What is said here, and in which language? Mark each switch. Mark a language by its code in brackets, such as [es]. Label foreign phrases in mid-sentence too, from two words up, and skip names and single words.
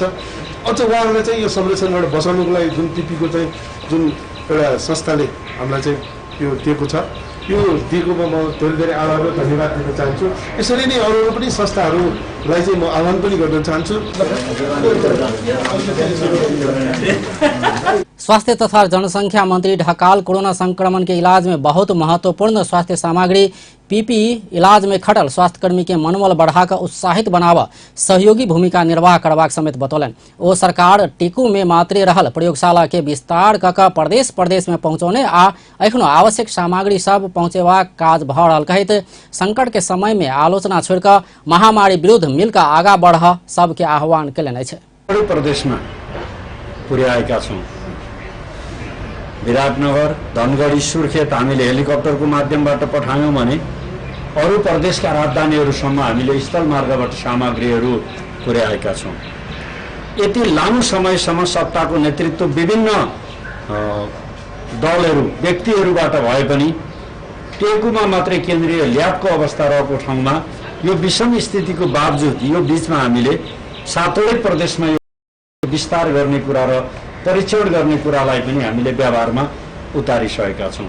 [ne] अझ उहाँहरूलाई चाहिँ यो संरक्षणबाट बचाउनुको लागि जुन PPE को चाहिँ जुन एउटा संस्थाले हामीलाई चाहिँ यो दिएको छ यो दिएकोमा म धेरै आभार र धन्यवाद दिन चाहन्छु। यसरी नै अरू पनि संस्थाहरूलाई चाहिँ म आह्वान पनि गर्न चाहन्छु। [mai] स्वास्थ्य तथा जनसंख्या मंत्री ढकाल कोरोना संक्रमण के इलाज में बहुत महत्वपूर्ण स्वास्थ्य सामग्री PPE इलाज में खटल स्वास्थ्यकर्मी के मनोबल बढ़ाकर उत्साहित बनाव सहयोगी भूमिका निर्वाह करबाक समेत बतौलन। ओ सरकार टीकू में मात्रे रहल प्रयोगशाला के विस्तार कऽ प्रदेश प्रदेश में पहुंचौने आ एखनो आवश्यक सामग्री सब पहुंचेबाक काज भ रहल कहैत संकट के समय में आलोचना छोड़कर महामारी विरुद्ध मिलकर आगा बढ़ सबके आह्वान कयलनि अछि। [ne] प्रदेश में पुर्याएका छौं। विराटनगर धनगढी सुर्खेत हामीले हेलिकप्टरको माध्यमबाट पठायौं भने अरू प्रदेशका राजधानीहरूसम्म हामीले स्थल मार्गबाट सामग्रीहरू पुर्याएका छौं। यति लामो समयसम्म सत्ताको नेतृत्व विभिन्न दलहरू व्यक्तिहरूबाट भए पनि टेकुमा मात्रै केन्द्रीय ल्याबको अवस्था रहेको ठाउँमा यो विषम स्थितिको बावजुद यो बीचमा हामीले सातवटै प्रदेशमा विस्तार गर्ने कुरा र परीक्षण गर्ने कुरालाई पनि हामीले व्यवहारमा उतारिसकेका छौं।